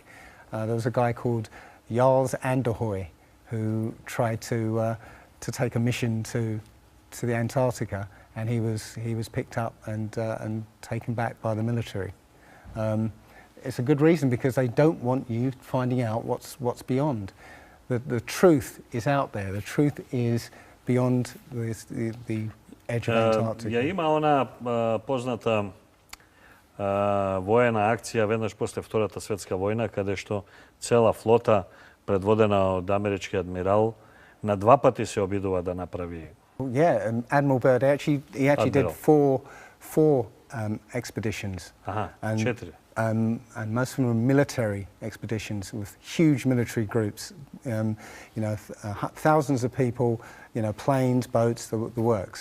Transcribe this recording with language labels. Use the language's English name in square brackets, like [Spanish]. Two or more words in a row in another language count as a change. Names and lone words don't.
[English] There was a guy called Jarls Anderhoy who tried to take a mission to the Antarctica, and he was picked up and taken back by the military. It's a good reason, because they don't want you finding out what's beyond. The truth is out there. The truth is beyond the edge of Antarctica. [Macedonian] Ја има она позната воена акција веднаш после Втората светска војна, каде што цела флота предводена од амерички адмирал на два пати се обидува да направи. [English] Yeah, and Admiral Byrd he actually did four expeditions. And четири. And most of them were military expeditions with huge military groups. You know, thousands of people, you know, planes, boats, the works.